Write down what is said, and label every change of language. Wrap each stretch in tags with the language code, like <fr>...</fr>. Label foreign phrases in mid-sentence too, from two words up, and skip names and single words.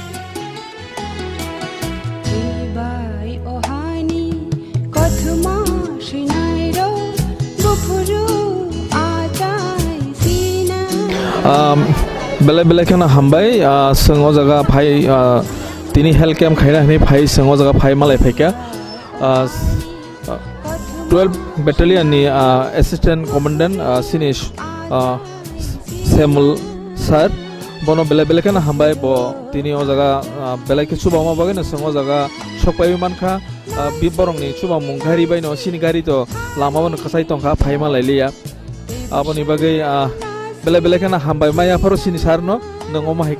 <trp>बेले बेलेकनो हामबाय सों अ जागा फाइ तिनि हेल्थ केम्प खायना हनै फाइ सों अ जागा फाइ मालाय फाइका 12 battalion ni</trp> <en>assistant commandant</en> <trp>sini Samuel sir bono bele bele kana hambai bo tini o jaga bele ke suba ma bagena songo jaga sokpai mankha biborong ni suba mungghari bai no sini gari to lama bon khasai tongkha phaima lailia aboni bagai bele bele kana hambai maya faro sini sarno nongo ma</trp>